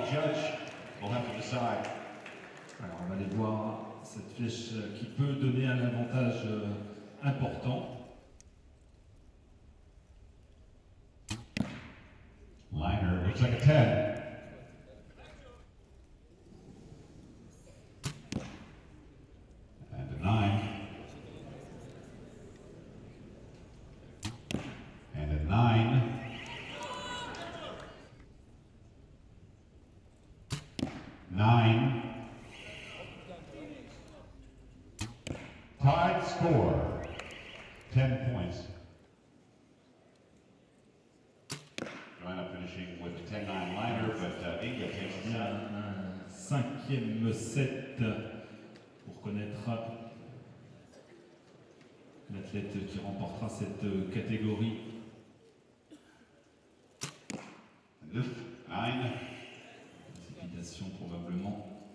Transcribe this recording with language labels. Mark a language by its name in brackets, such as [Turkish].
[English] The judge will have to decide. [French] Alors on va aller voir cette flèche qui peut donner un avantage important. [English] Liner looks like a 10. And a 9. And a 9. 9. Tied score, 10 points. Joanna finishing with a 10-9 liner, but Inga takes [French] Il y a un cinquième set pour connaître l'athlète qui remportera cette catégorie. [English] 9. [French] Précipitation probablement.